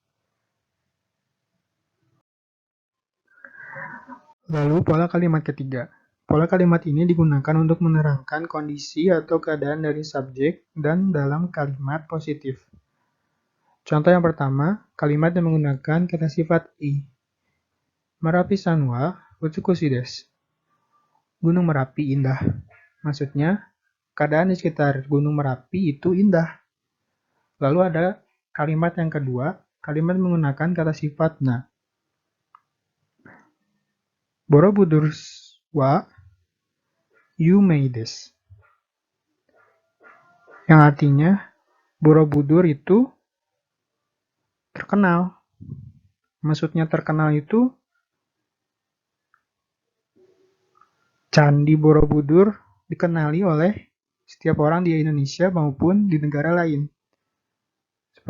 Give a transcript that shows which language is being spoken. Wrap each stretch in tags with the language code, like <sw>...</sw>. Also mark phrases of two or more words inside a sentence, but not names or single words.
<id>Lalu pola kalimat ketiga. Pola kalimat ini digunakan untuk menerangkan kondisi atau keadaan dari subjek dan dalam kalimat positif. Contoh yang pertama, kalimat yang menggunakan kata sifat i.</id> <ja>Merapiさんは美しいです.</ja> <id>Gunung Merapi indah. Maksudnya, keadaan di sekitar Gunung Merapi itu indah. Lalu ada kalimat yang kedua, kalimat menggunakan kata sifat na.</id> <ja>Borobudur wa yumei desu.</ja> <id>Yang artinya, Borobudur itu terkenal. Maksudnya terkenal itu Candi Borobudur dikenali oleh setiap orang di Indonesia maupun di negara lain.</id>